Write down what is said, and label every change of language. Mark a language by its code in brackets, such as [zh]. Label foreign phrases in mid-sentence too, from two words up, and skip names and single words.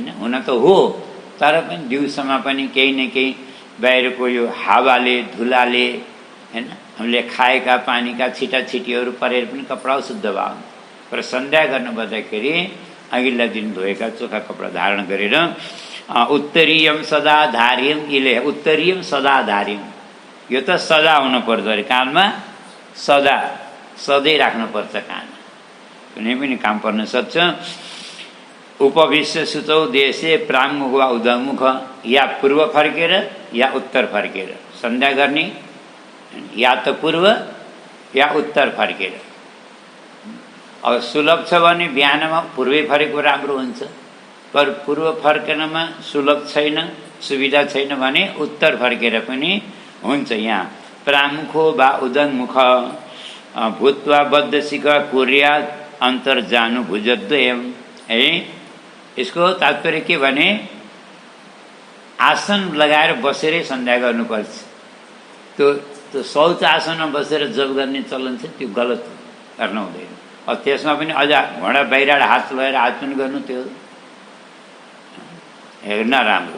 [ne] हुन त हो, तर पनि दिउँसोमा पनि केही न केही बाहिरको यो हावाले, धुलाले होइन, हामीले खाएका पानीका छिटाछिटीहरू परेर पनि कपडा शुद्ध भयो। तर सन्ध्या गर्नु पर्दाखेरि अघिल्ला दिन धोएका चोखा कपडा धारण गरेर [sa] उत्तरीयम सदा धार्यम, इले उत्तरीयम सदा धार्यम। [ne] यो त सदा हुनुपर्छ अरे, कानमा सदा, सधैँ राख्नुपर्छ कानमा, कुनै पनि काम पर्न सक्छ। [sa] उपविश्य सुतौ देशे प्राङ्मुख वा उदमुख, [ne] या पूर्व फर्केर या उत्तर फर्केर सन्ध्या गर्ने, या त पूर्व या उत्तर फर्केर। अब सुलभ छ भने बिहानमा पूर्वै फर्केको राम्रो हुन्छ। पर पूर्व फर्कनमा सुलभ छैन, सुविधा छैन भने उत्तर फर्केर पनि हुन्छ। [sa] यहाँ प्राङ्मुखो वा उदमुख भूत्वा बद्धशिख कुर्यात् अन्तर्जानु भुजद्वयम् है। [ne] यसको तात्पर्य के भने आसन लगाएर बसेरै सन्ध्या गर्नुपर्छ। त्यो शौच आसनमा बसेर जप गर्ने चलन छ, त्यो गलत गर्न हुँदैन। अब त्यसमा पनि अझ घोडा बाहिर हात लगाएर हात पनि गर्नु, त्यो हेर्न राम्रो।